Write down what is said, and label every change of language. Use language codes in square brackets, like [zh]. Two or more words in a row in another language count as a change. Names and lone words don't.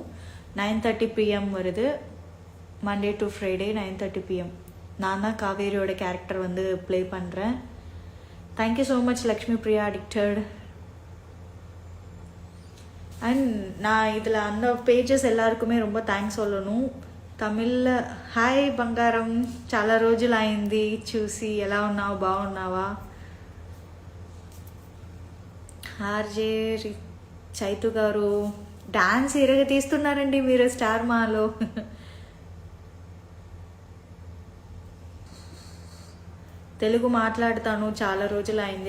[ta] 9:30 PM வருது, [en] Monday to Friday [ta] 9:30 PM. நான் தான் காவேரியோட கேரக்டர் வந்து ப்ளே பண்ணுறேன். [en] thank you so much Lakshmi Priya addicted. [ta] அண்ட் நான் இதில் அந்த பேஜஸ் எல்லாருக்குமே ரொம்ப தேங்க்ஸ் சொல்லணும். [te] తమిళ హాయ్ బంగారం, చాలా రోజులు అయింది చూసి, ఎలా ఉన్నావు, బాగున్నావా? ఆర్జే చైతు గారు డాన్స్ ఇరగ తీస్తున్నారండి మీరు స్టార్ మాలో. తెలుగు మాట్లాడతాను, చాలా రోజులు అయింది.